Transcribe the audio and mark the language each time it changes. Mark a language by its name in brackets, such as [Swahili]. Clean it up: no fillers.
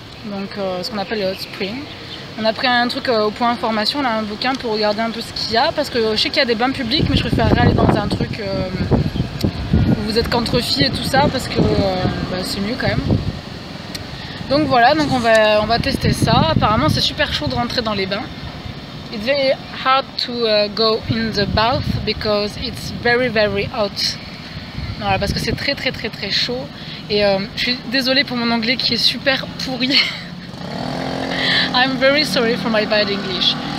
[French] Donc ce qu'on appelle le hot spring. On a pris un truc au point information, là, un bouquin pour regarder un peu ce qu'il y a. Parce que je sais qu'il y a des bains publics, mais je préférerais aller dans un truc où vous êtes qu'entre filles et tout ça, parce que c'est mieux quand même. Donc voilà, donc on va tester ça. Apparemment c'est super chaud de rentrer dans les bains. [English] It's very hard to go in the bath because it's very hot. [French] Voilà, parce que c'est très chaud. Et je suis désolée pour mon anglais qui est super pourri. [English] I'm very sorry for my bad English.